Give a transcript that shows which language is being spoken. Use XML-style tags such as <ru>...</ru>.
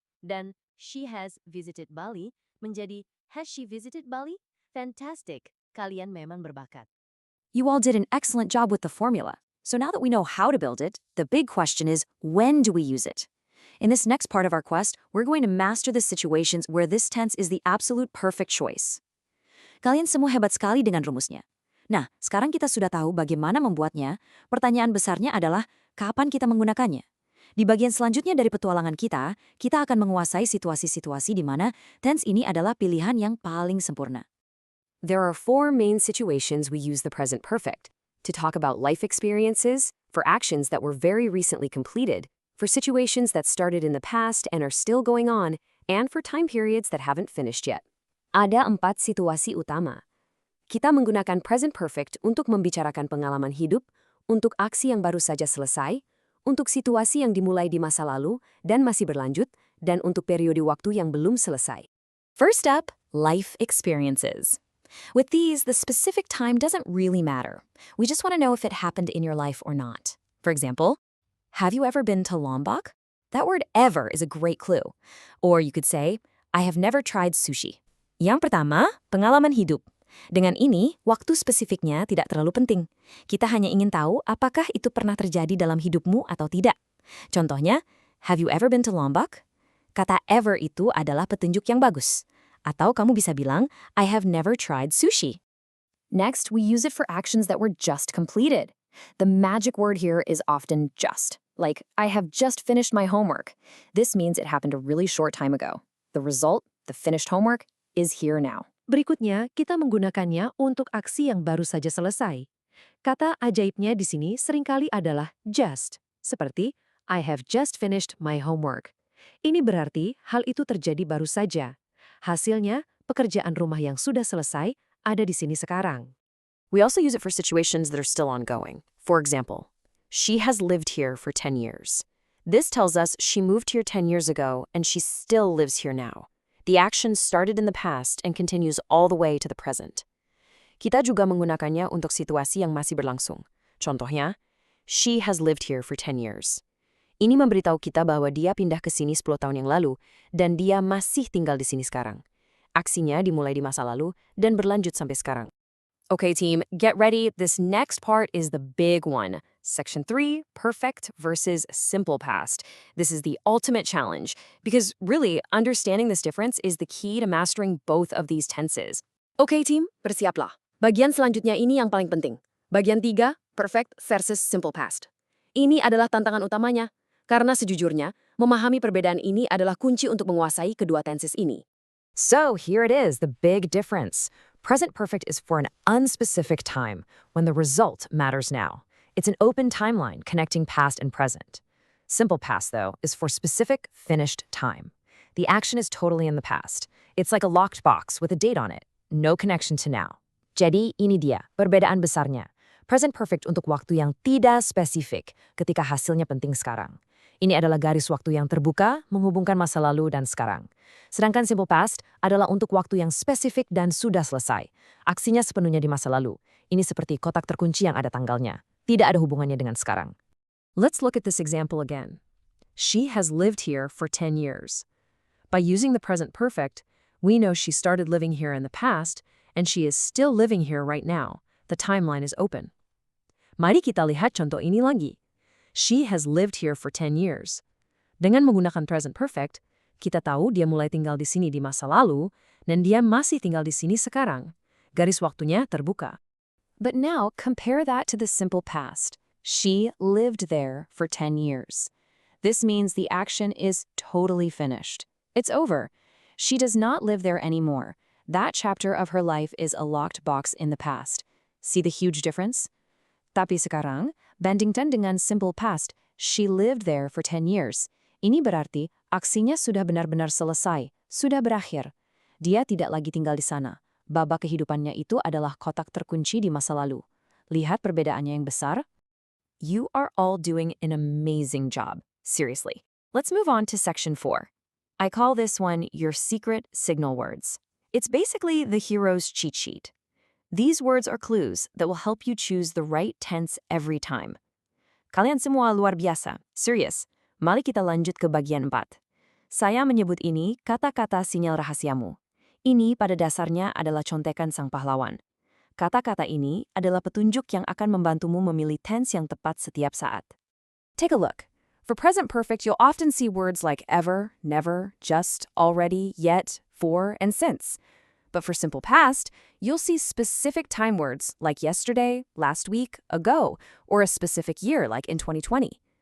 <id>Dan</id> <en>she has visited Bali</en> <id>menjadi</id> <en>has she visited Bali?</en> <id>Fantastic. Kalian memang berbakat.</id> <en>You all did an excellent job with the formula. So now that we know how to build it, the big question is, when do we use it? In this next part of our quest, we're going to master the situations where this tense is the absolute perfect choice.</en> <id>Kalian semua hebat sekali dengan rumusnya. Nah, sekarang kita sudah tahu bagaimana membuatnya, pertanyaan besarnya adalah, kapan kita menggunakannya? Di bagian selanjutnya dari petualangan kita akan menguasai situasi-situasi di mana tense ini adalah pilihan yang paling sempurna.</id> <en>There are 4 main situations we use the present perfect. To talk about life experiences, for actions that were very recently completed, for situations that started in the past and are still going on, and for time periods that haven't finished yet.</en> <id>Ada 4 situasi utama. Kita menggunakan present perfect untuk membicarakan pengalaman hidup, untuk aksi yang baru saja selesai, untuk situasi yang dimulai di masa lalu dan masih berlanjut, dan untuk periode waktu yang belum selesai.</id> <en>First up, life experiences. With these, the specific time doesn't really matter. We just want to know if it happened in your life or not. For example, have you ever been to Lombok? That word ever is a great clue. Or you could say, I have never tried sushi.</en> <id>Yang pertama, pengalaman hidup. Dengan ini, waktu spesifiknya tidak terlalu penting. Kita hanya ingin tahu apakah itu pernah terjadi dalam hidupmu atau tidak. Contohnya,</id> <en>have you ever been to Lombok?</en> <id>Kata ever itu adalah petunjuk yang bagus. Atau kamu bisa bilang,</id> <en>I have never tried sushi. Next, we use it for actions that were just completed. The magic word here is often just. Like, I have just finished my homework. This means it happened a really short time ago. The result, the finished homework, is here now.</en> <id>Berikutnya, kita menggunakannya untuk aksi yang baru saja selesai. Kata ajaibnya di sini seringkali adalah just, seperti</id> <en>I have just finished my homework.</en> <id>Ini berarti hal itu terjadi baru saja. Hasilnya, pekerjaan rumah yang sudah selesai ada di sini sekarang.</id> <en>We also use it for situations that are still ongoing. For example, she has lived here for 10 years. This tells us she moved here 10 years ago and she still lives here now. The action started in the past and continues all the way to the present.</en> <id>Kita juga menggunakannya untuk situasi yang masih berlangsung. Contohnya,</id> <en>she has lived here for 10 years.</en> <id>Ini memberitahu kita bahwa dia pindah ke sini 10 tahun yang lalu dan dia masih tinggal di sini sekarang. Aksinya dimulai di masa lalu dan berlanjut sampai sekarang.</id> <en>Okay, team, get ready. This next part is the big one. Section 3, perfect versus simple past. This is the ultimate challenge because really, understanding this difference is the key to mastering both of these tenses. Okay, team,</en> <id>bersiaplah. Bagian selanjutnya ini yang paling penting. Bagian 3, perfect versus simple past. Ini adalah tantangan utamanya karena sejujurnya, memahami perbedaan ini adalah kunci untuk menguasai kedua tenses ini.</id> <en>So here it is, the big difference. Present perfect is for an unspecific time, when the result matters now. It's an open timeline connecting past and present. Simple past, though, is for specific, finished time. The action is totally in the past. It's like a locked box with a date on it. No connection to now.</en> <id>Jadi, ini dia, perbedaan besarnya. Present perfect untuk waktu yang tidak spesifik ketika hasilnya penting sekarang. Ini adalah garis waktu yang terbuka, menghubungkan masa lalu dan sekarang. Sedangkan simple past adalah untuk waktu yang spesifik dan sudah selesai. Aksinya sepenuhnya di masa lalu. Ini seperti kotak terkunci yang ada tanggalnya. Tidak ada hubungannya dengan sekarang.</id> <en>Let's look at this example again. She has lived here for 10 years. By using the present perfect, we know she started living here in the past, and she is still living here right now. The timeline is open.</en> <id>Mari kita lihat contoh ini lagi.</id> <en>She has lived here for 10 years.</en> <id>Dengan menggunakan present perfect, kita tahu dia mulai tinggal di sini di masa lalu, dan dia masih tinggal di sini sekarang. Garis waktunya terbuka.</id> <en>But now, compare that to the simple past. She lived there for 10 years. This means the action is totally finished. It's over. She does not live there anymore. That chapter of her life is a locked box in the past. See the huge difference?</en> <id>Tapi sekarang, bandingkan dengan</id> <en>simple past, she lived there for 10 years.</en> <id>Ini berarti aksinya sudah benar-benar selesai, sudah berakhir. Dia tidak lagi tinggal di sana. Babak kehidupannya itu adalah kotak terkunci di masa lalu. Lihat perbedaannya yang besar?</id> <en>You are all doing an amazing job. Seriously. Let's move on to section 4. I call this one your secret signal words. It's basically the hero's cheat sheet. These words are clues that will help you choose the right tense every time.</en> <id>Kalian semua luar biasa. Serius. Mari kita lanjut ke bagian 4. Saya menyebut ini kata-kata sinyal rahasiamu. Ini pada dasarnya adalah contekan sang pahlawan. Kata-kata ini adalah petunjuk yang akan membantumu memilih tense yang tepat setiap saat.</id> <en>Take a look. For present perfect, you'll often see words like ever, never, just, already, yet, for, and since. But for simple past, you'll see specific time words like yesterday, last week, ago, or a specific year like in 2020.</en>